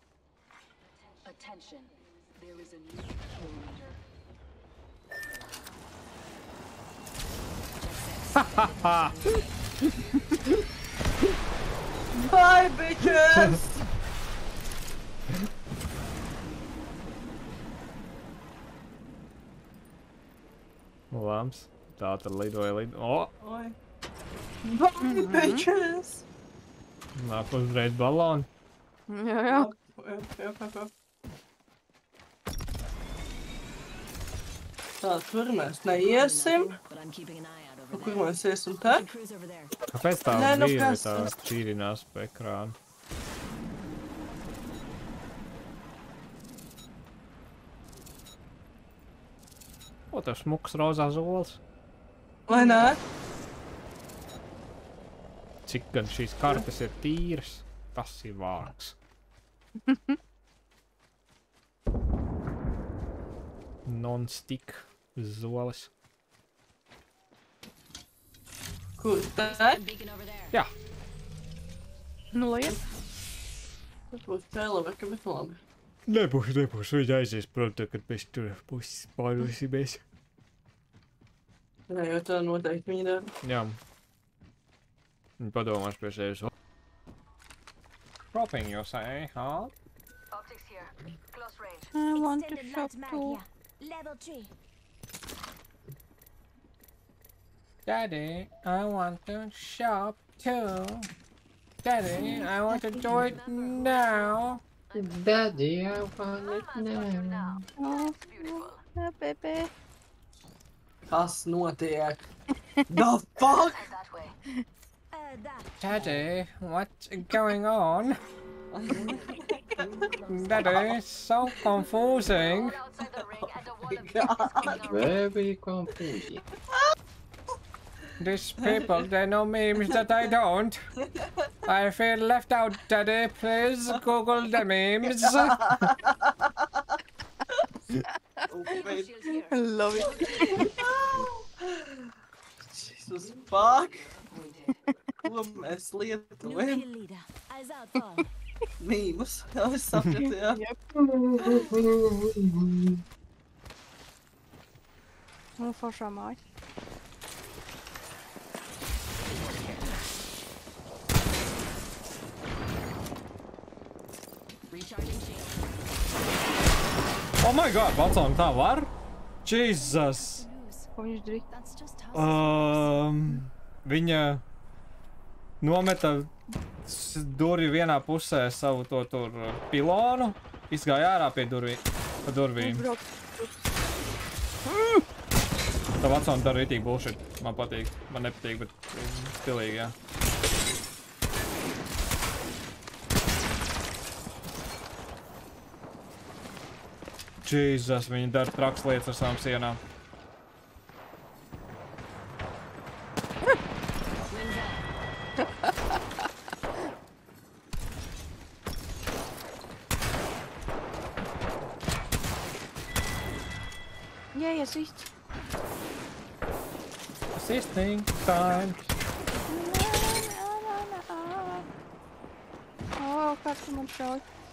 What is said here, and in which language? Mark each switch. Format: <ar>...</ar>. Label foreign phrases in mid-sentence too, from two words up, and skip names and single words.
<en>Attention. There is a new kill leader. Bye, bitches!</en> <lv>Labs. Tā tad lidoja. O!</lv> <en>Oi. Bye, bitches!</en> <lv>Nāk uzreiz baloni. Jā. Jā. Tā, tur mēs neiesim.</lv> <en>But I'm keeping an eye out</en> <lv>Nu,</lv> <en>over</en> <lv>kur</lv> <en>there.</en> <lv>mēs iesim te?</lv> <en>Cruise over there.</en> <lv>Kāpēc tā Nē, nu vīri kas tā tas? čīrinās pa ekrānu? O, tev smuks rozā zols. Vai nē? Cik gan šīs kartes ir tīras, tas ir vārds. Non-stick zolis. Kur te? Beacon over there. Jā, Nu, liet. Tas būs cilvēka, bet labi. nebūs. Viņa aizies prom, kad mēs tur puses pārvīsimies. Nē, jo tā noteikti viņa dara. Jā. Viņa padomās pie sevis.</lv> <en>Shopping, you say, huh? Optics here. Close range. I want to Extended shop light mag too. here. Level 3. Daddy, I want to shop too. Daddy, I want to do it now. Daddy, I want it now. Oh, yeah, baby.</en> <lv>Kas notiek?</lv> <en>The fuck? That way. That. Daddy, what's going on? Daddy, so confusing. All outside the ring and a wall of God. Very confusing. These people, they know memes that I don't. I feel left out, Daddy. Please Google the memes. Oh, wait. shields here. I love it. Jesus fuck. We did.</en> <lv>Ko mēs</lv> <en>New</en> <lv>lietojam?</lv> <en>kill leader. Eyes out for.</en> <lv>Mīmus. Jā, es sapratu, jā. Nu, foršā māja.</lv> <en>Recharging shield. Oh my god, Watson,</en> <lv>tā var?</lv> <en>Jesus.</en> <lv>Ko viņš darīja?</lv> <en>That's just how.</en> <lv>Viņa nometa durvju vienā pusē savu to tur pilonu, izgāja ārā pie durvīm. Brauc. Tā Watson dara ritīgi bullshit. Man patīk. Man nepatīk, bet stilīgi, jā. Jesus, viņi dara traks lietas ar savām sienām.</lv> <en>Yeah, assist. Assisting time.</en> <lv>Oh, kāds man šauj.</lv>